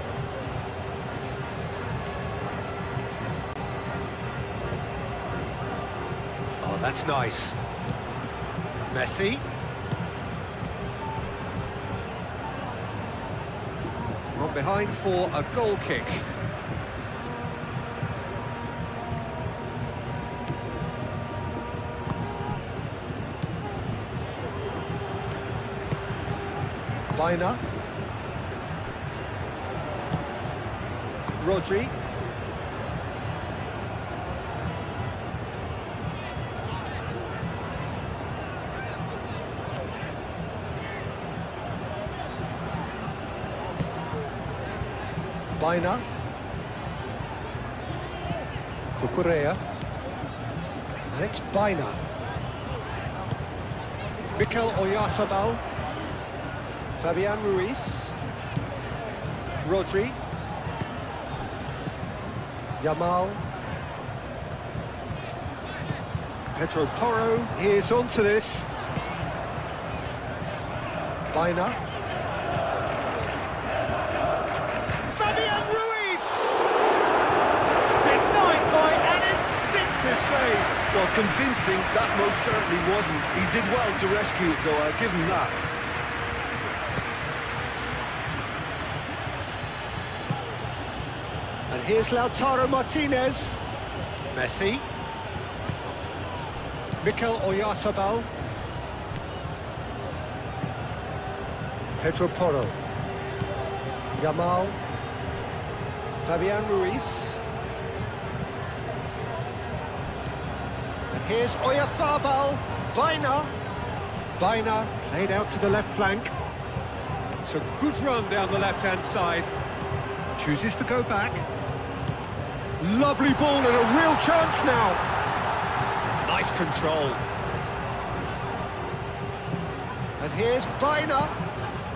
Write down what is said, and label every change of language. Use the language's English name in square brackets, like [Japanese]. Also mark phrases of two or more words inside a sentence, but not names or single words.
[English] Oh, that's nice. Messi. From behind for a goal kick. Baina. Rodri. Baina. Cucurella. And it's Baina. Mikel Oyarzabal. Fabian Ruiz. Rodri. Yamal. Pedro Porro is onto this. Baina. Fabian Ruiz! Denied by an instinctive save. Well, convincing, that most certainly wasn't. He did well to rescue it, though. I'll give him that. And here's Lautaro Martinez. Messi. Mikel Oyarzabal. Pedro Porro. Yamal. Fabian Ruiz. And here's Oyarzabal. Baina. Baina played out to the left flank. It's a good run down the left-hand side. Chooses to go back. Lovely ball and a real chance now. Nice control. And here's Baina.